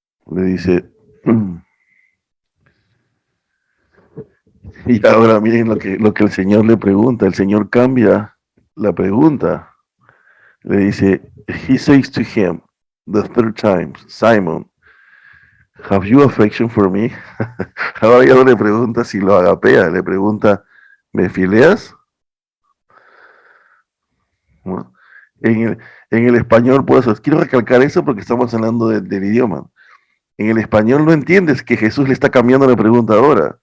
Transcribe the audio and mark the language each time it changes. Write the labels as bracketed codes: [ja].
[es] Le dice, y ahora miren lo que el Señor le pregunta. El Señor cambia la pregunta. Le dice, [en] he says to him, the third time, Simon, have you affection for me? [es] Ahora ya no le pregunta si lo agapea, le pregunta, ¿me fileas? ¿No? En el, en el español, por eso, quiero recalcar eso porque estamos hablando del idioma. En el español no entiendes que Jesús le está cambiando la pregunta ahora.